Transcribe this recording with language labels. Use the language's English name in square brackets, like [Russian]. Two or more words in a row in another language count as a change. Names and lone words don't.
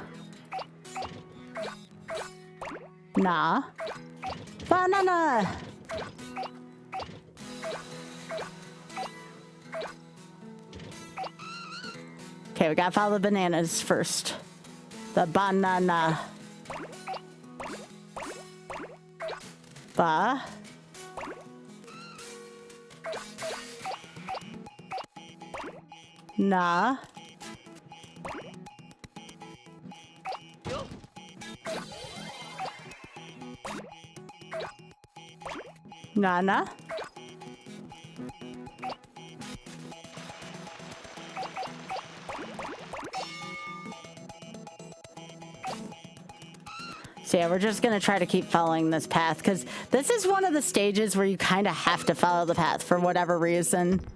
[English] Nah. Banana. Okay, we gotta follow the bananas first. The banana. Ba. Na. Nana. So yeah, we're just gonna try to keep following this path because this is one of the stages where you kind of have to follow the path for whatever reason.